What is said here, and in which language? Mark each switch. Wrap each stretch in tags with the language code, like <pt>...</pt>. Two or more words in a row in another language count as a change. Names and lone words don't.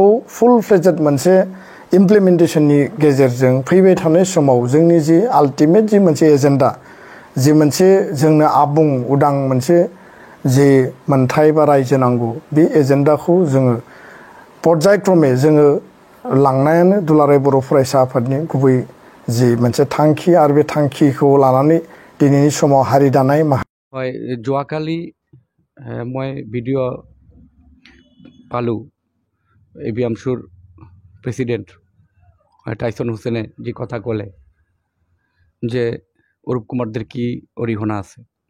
<en>full fledged</en> <brx>मोनसे इमप्लिमेन्टेसननि गेजेरजों फैबाय थानाय समाव जोंनि जि आल्टिमेट जि मोनसे एजेन्डा जि मोनसे जोंनो आबुं उदां मोनसे जि मोनथाय बा रायजो नांगौ बे एजेन्डाखौ जोङो पर्यायक्रमे जोङो लांनायानो दुलाराय बर' फरायसा आफादनि गुबै जि मोनसे थांखि आरो बे थांखिखौ लानानै दिनैनि समाव हारि दानाय</brx> <as>হয় যোৱাকালি মই ভিডিঅ' পালোঁ এবিএমছুৰ প্ৰেচিডেণ্ট টাইছন হুছেইনে যি কথা ক'লে যে অৰূপ কুমাৰদের কি অৰিহণা আছে।</as>